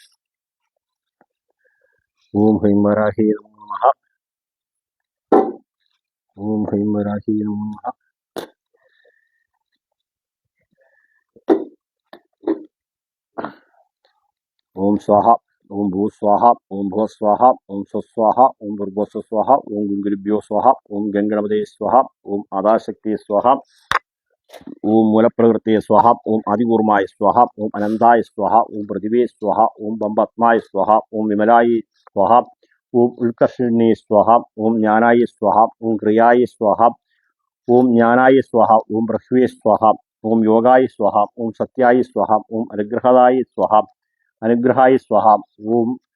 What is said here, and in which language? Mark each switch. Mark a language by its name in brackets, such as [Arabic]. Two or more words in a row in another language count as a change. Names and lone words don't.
[Sanskrit] ॐ हैं वराहि नमो नमः. ॐ हैं वराहि नमो नमः. ॐ स्वाह. ओम भू स्वाहा ओम भुव स्वाहा ओम स्वस्वाहा ओम भूर्भुव स्वाहा ओम गुंगुलिभ्यो स्वाहा ओम गंगणपते स्वाहा ओम आदाशक्ति स्वाहा ओम मूलप्रकृते स्वाहा ओम आदिकूर्माय स्वाहा ओम अनंताय स्वाहा ओम पृथिवे स्वाहा ओम बम्बत्माय स्वाहा ओम विमलाय स्वाहा ओम उल्कर्षिणे स्वाहा ओम ज्ञानाय स्वाहा ओम क्रियाय स्वाहा ओम ज्ञानाय स्वाहा ओम पृथ्वी स्वाहा ओम योगाय स्वाहा ओम सत्याय स्वाहा ओम अनुग्रहदाय स्वाहा अनुग्रहाय स्वाहा ओम